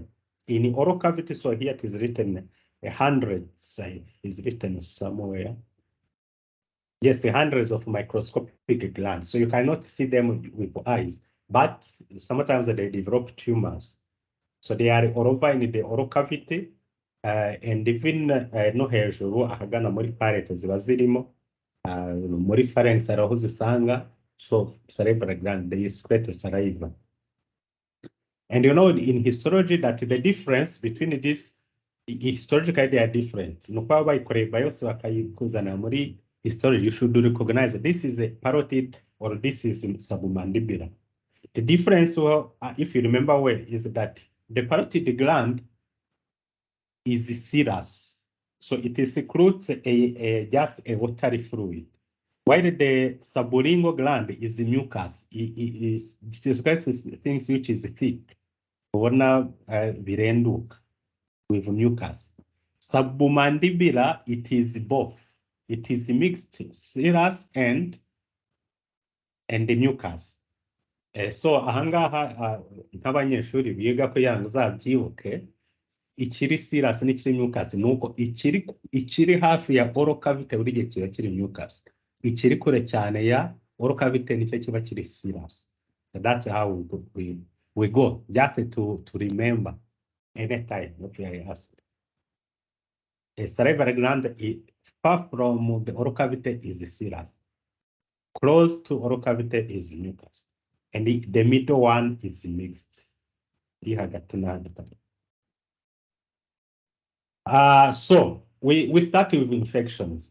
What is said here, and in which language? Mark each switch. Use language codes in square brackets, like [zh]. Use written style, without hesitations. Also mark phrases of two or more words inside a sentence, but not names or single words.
[en] In the oral cavity, so here it is written hundreds, it's written somewhere. Yes, hundreds of microscopic glands. So you cannot see them with eyes. But sometimes they develop tumors. So they are all over in the oral cavity, and even [rw] no hejuru ahagana muri palate ziba zirimo muri pharynx araho zisanga [en] so salivary gland they secrete saliva. And you know in histology that the difference between these histologically they are different. [rw] Nuko bayikoreye biopsy bakayikuzana muri histology [en] you should recognize this is a parotid or this is submandibular. The difference, if you remember well, is that the parotid gland is serous, so it secretes just a watery fluid, while the sublingual gland is mucus. It secretes things which is thick, virenduka with mucus. Submandibular, it is both. It is mixed serous and the mucus. So ahangaha nk'abanyeshuri biga ko yazabyibuke ikiri serous n'ikiri mucus nuko ikiri hafi ya oral cavity buri gihe kiba kiri mucus ikiri kure cyane ya oral cavity nicyo kiba kiri serous. So that's how we go just to remember anytime if you are asked. A salivary gland far from the oral cavity is serous, close to oral cavity is mucus. And the middle one is mixed. So we start with infections.